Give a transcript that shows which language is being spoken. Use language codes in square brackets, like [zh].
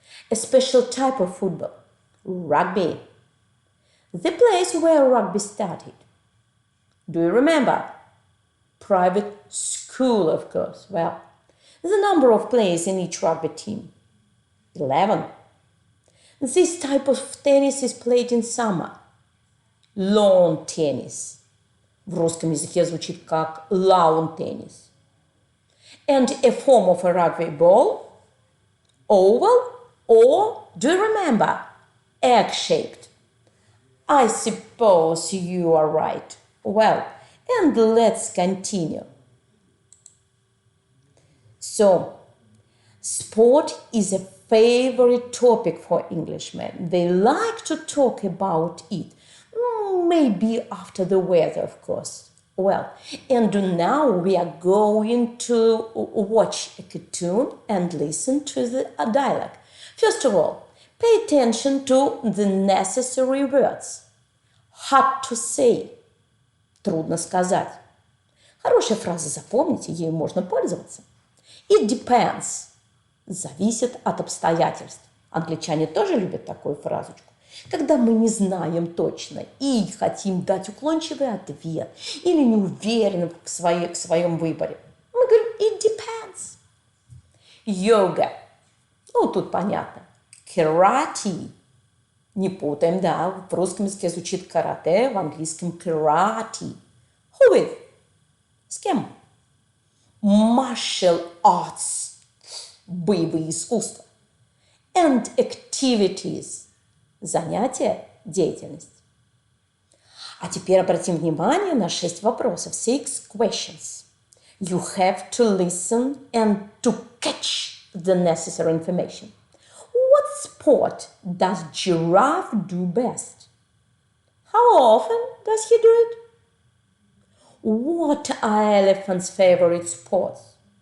[en] A special type of football, rugby. The place where rugby started. Do you remember? Private school, of course. Well, the number of players in each rugby team, 11. This type of tennis is played in summer. Lawn tennis. [ru] В русском языке звучит как lawn tennis. [en] And a form of a rugby ball, oval or, do you remember, egg-shaped. I suppose you are right. Well, and let's continue. So, sport is a favorite topic for Englishmen. They like to talk about it. Maybe after the weather, of course. Well, and now we are going to watch a cartoon and listen to the dialogue. First of all, pay attention to the necessary words. Hard to say. [ru] Трудно сказать. Хорошая фраза, запомните, ею можно пользоваться. [en] It depends. [ru] Зависит от обстоятельств. Англичане тоже любят такую фразочку. Когда мы не знаем точно и хотим дать уклончивый ответ или не уверены в своем выборе, мы говорим [en] it depends. [ru] Йога. Ну, тут понятно. Karate. Не путаем, да, в русском языке звучит карате, в английском karate. [en] Who with? [ru] С кем? [en] Martial arts. [ru] Боевые искусства. [en] And activities. [ru] Занятия, деятельность. А теперь обратим внимание на 6 вопросов. [en] 6 questions. You have to listen and to catch the necessary information. What sport does giraffe do best? How often does he do it? What are elephant's favorite sports?